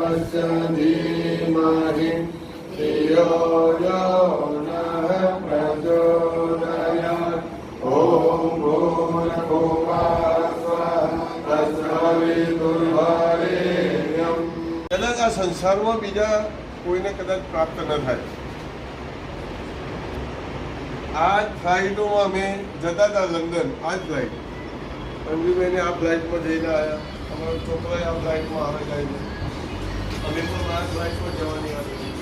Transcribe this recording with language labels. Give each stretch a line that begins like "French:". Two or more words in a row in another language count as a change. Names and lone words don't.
Sanskrit: धीमहि धियो यो नः प्रचोदयात् ॐ भूर्भुवः स्वः तत्सवितुर्वरेण्यं।
Gujarati: कदाच આ સંસારમાં બીજા કોઈને કદાચ પ્રાપ્ત ન થાય। આ ફ્લાઇટોમાં અમે જતા હતા લંડન, આ જ ફ્લાઇટ અંજુબેને આ ફ્લાઇટમાં જઈને આવ્યા, અમારો છોકરાએ આ ફ્લાઇટમાં આવે જાય છે, અમે પણ આ ફ્લાઇટમાં જવાની આવે।